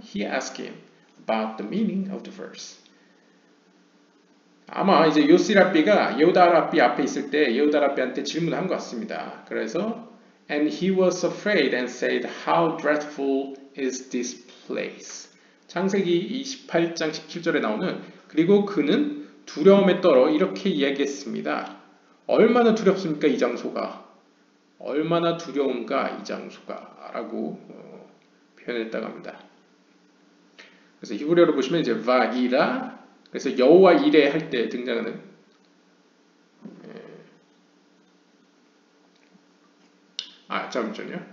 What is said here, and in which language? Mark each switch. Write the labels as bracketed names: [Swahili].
[English] He asked him about the meaning of the verse. [Korean] 아마 이제 요시 랍비가 예후다 랍비 앞에 있을 때 예후다 랍비한테 질문한 것 같습니다. [English] 그래서 And he was afraid and said, How dreadful is this place? [Korean] 창세기 28장 17절에 나오는 그리고 그는 두려움에 떨어 이렇게 이야기했습니다. 얼마나 두렵습니까 이 장소가? 얼마나 두려운가 이 장소가? 라고 표현했다고 합니다. 그래서 히브리어로 보시면 이제 바이라, 그래서 여호와 이레 할 때 등장하는 잠시만요.